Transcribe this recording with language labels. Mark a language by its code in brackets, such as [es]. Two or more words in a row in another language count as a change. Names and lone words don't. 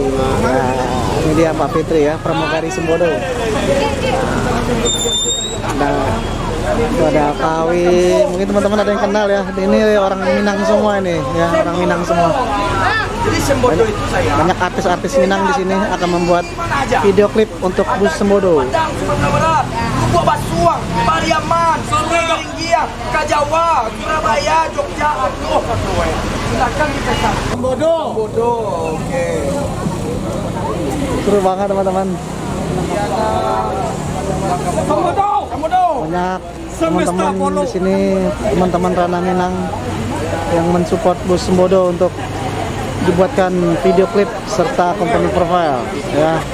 [id] Nah, ini dia Mbak Fitri ya, pramugari Sembodo. Ada Alkawi, mungkin teman-teman ada yang kenal ya. Ini orang Minang semua ini ya, orang Minang semua. Jadi Sembodo itu saya banyak artis-artis Minang di sini akan membuat video klip untuk bus Sembodo. Padang, Sumatera Barat, Lubuk Basuang, Pariaman, Sungai Ringgiang, Kajawa, Surabaya, Jogja, aduh. Silakan kita Sembodo. Sembodo, oke. Seru banget teman-teman. Sembodo, Sembodo. Banyak teman-teman di sini, teman-teman Ranah Minang yang mensupport bus Sembodo untuk dibuatkan video klip serta [en] company profile [id] ya.